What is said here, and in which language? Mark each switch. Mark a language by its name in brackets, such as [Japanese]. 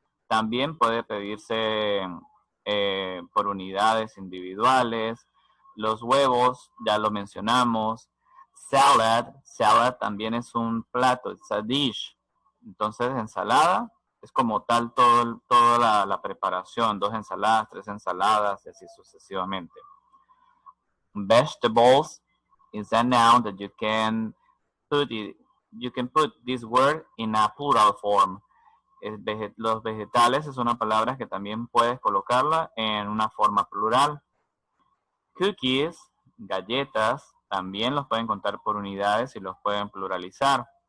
[Spanish] También puede pedirse por unidades individuales. Los huevos, ya lo mencionamos. Salad también es un plato, [English] it's a dish. [Spanish] Entonces, ensalada es como tal toda la preparación, 2 ensaladas, 3 ensaladas, y así sucesivamente. [English] Vegetables is a noun that you can put this word in a plural form. [Spanish] Los vegetales es una palabra que también puedes colocarla en una forma plural. Cookies, galletas, también los pueden contar por unidades y los pueden pluralizar.